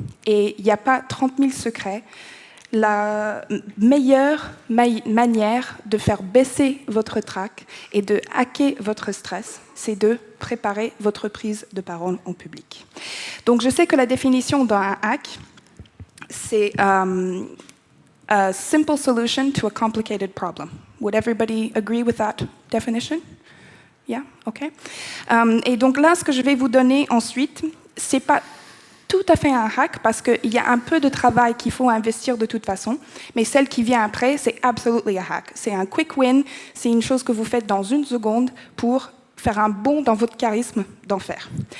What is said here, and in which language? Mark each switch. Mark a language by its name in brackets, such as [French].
[French] Et il n'y a pas 30 000 secrets. La meilleure manière de faire baisser votre trac et de hacker votre stress, c'est de préparer votre prise de parole en public. Donc, je sais que la définition d'un hack, c'est [English] a simple solution to a complicated problem. Would everybody agree with that definition? Yeah, OK. [French] Et donc là, ce que je vais vous donner ensuite, c'est pas tout à fait un hack parce qu'il y a un peu de travail qu'il faut investir de toute façon, mais celle qui vient après, c'est [English] absolutely a hack. [French] C'est un quick win, c'est une chose que vous faites dans 1 seconde pour faire un bond dans votre charisme d'en faire.